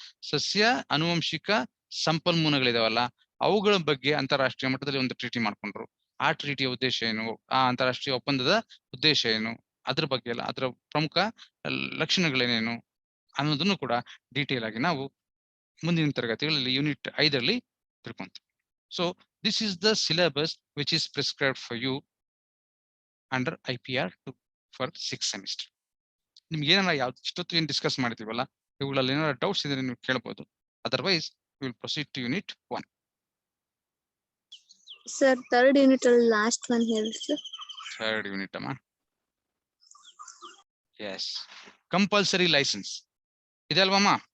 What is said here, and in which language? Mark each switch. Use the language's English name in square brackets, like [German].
[Kannada] ಸಸ್ಯ ಅನುವಂಶಿಕ ಸಂಪನ್ಮೂಲಗಳಿದಾವಲ್ಲ ಅವುಗಳ ಬಗ್ಗೆ ಅಂತಾರಾಷ್ಟ್ರೀಯ ಮಟ್ಟದಲ್ಲಿ ಒಂದು ಟ್ರೀಟಿ ಮಾಡ್ಕೊಂಡ್ರು. ಆ ಟ್ರೀಟಿಯ ಉದ್ದೇಶ ಏನು, ಆ ಅಂತಾರಾಷ್ಟ್ರೀಯ ಒಪ್ಪಂದದ ಉದ್ದೇಶ ಏನು, ಅದ್ರ ಬಗ್ಗೆ ಎಲ್ಲ ಅದರ ಪ್ರಮುಖ ಲಕ್ಷಣಗಳೇನೇನು ಅನ್ನೋದನ್ನು ಕೂಡ ಡೀಟೇಲ್ ಆಗಿ ನಾವು ಮುಂದಿನ ತರಗತಿಗಳಲ್ಲಿ unit 5 ತಿಳ್ಕೊಂತೀವಿ. [English] So this is the syllabus which is prescribed for you under IPR for 6th semester. [Kannada] ನಿಮ್ಗೆ ಏನಾರ ಇಷ್ಟೊತ್ತು ಏನ್ ಡಿಸ್ಕಸ್ ಮಾಡ್ತೀವಲ್ಲ ಇವುಗಳಲ್ಲಿ ಏನಾರ ಡೌಟ್ಸ್ ಇದ್ರೆ ನೀವು ಕೇಳಬಹುದು. [English] Otherwise we will proceed to unit 1. Sir, third unit last one here, sir. Third unit amma. Yes, compulsory license [Kannada] ಇದೆ ಅಲ್ವಮ್ಮ?